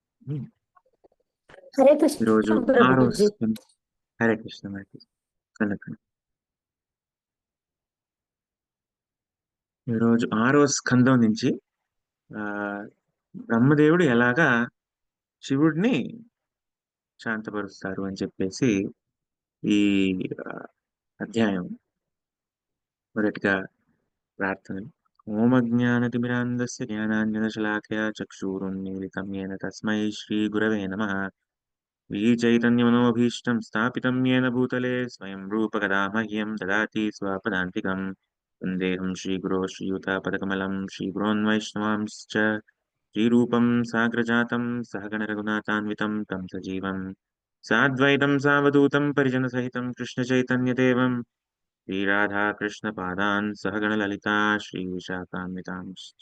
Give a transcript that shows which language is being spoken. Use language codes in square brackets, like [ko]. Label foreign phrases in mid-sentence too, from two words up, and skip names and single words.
[hi] हरे कृष्ण [te] ఈరోజు [hi] प्रभु जी। [te] హరే కృష్ణ కనుక ఈరోజు 6వ స్కందం నుంచి ఆ బ్రహ్మదేవుడు ఎలాగా శివుడిని శాంతపరుస్తారు అని చెప్పేసి ఈ ఆ, అధ్యాయం మొదటిగా ప్రార్థన. [sa] ఓమజ్ఞానతిమిరాంధస్య జ్ఞానాంజనశలాకయా చక్షురున్మీలితం येन తస్మై శ్రీగురవే నమః. श्रीचैतन्यमनोभीष्टं स्थापितं येन भूतले स्वयं रूपकदा मह्यं ददाति स्वपदान्तिकं। वन्देऽहं श्रीगुरो श्रीयुतापदकमलं श्रीगुरोन्वैष्णवांश्च श्रीरूपं साग्रजातं सहगणरघुनाथान्वितं तं सजीवं साद्वैतं सावधूतं परिजनसहितं कृष्णचैतन्यदेवं श्रीराधाकृष्णपादान् सहगणललिता श्रीविशाखान्वितांश्च।